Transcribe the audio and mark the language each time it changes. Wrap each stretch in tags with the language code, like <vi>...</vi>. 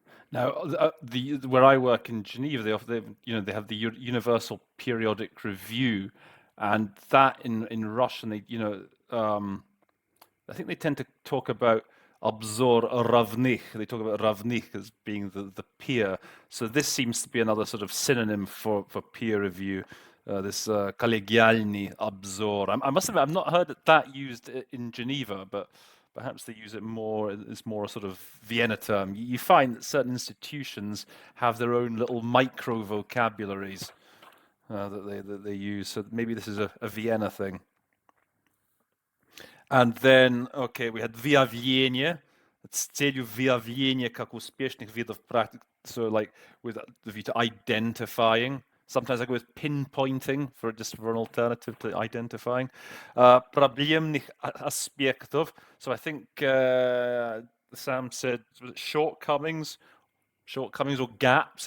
<en>Now, where I work in Geneva, they have the Universal Periodic Review, and that in Russian, I think they tend to talk about obzor ravnych. They talk about ravnych as being the peer. So this seems to be another sort of synonym for peer review.</en> <ru>This коллегиальный обзор.</ru> <en>I must admit, I've not heard that used in Geneva, but perhaps they use it more. It's more a sort of Vienna term. You find that certain institutions have their own little micro vocabularies that they use. So maybe this is a Vienna thing. And then, okay, we had wyjawienie.</en> <ru>С целью выявления как успешных видов практик.</ru> <en>So like with the view to identifying. Sometimes I go with pinpointing just for an alternative to identifying.</en> <ru>Проблемных аспектов.</ru> <en>So I think Sam said shortcomings or gaps.</en>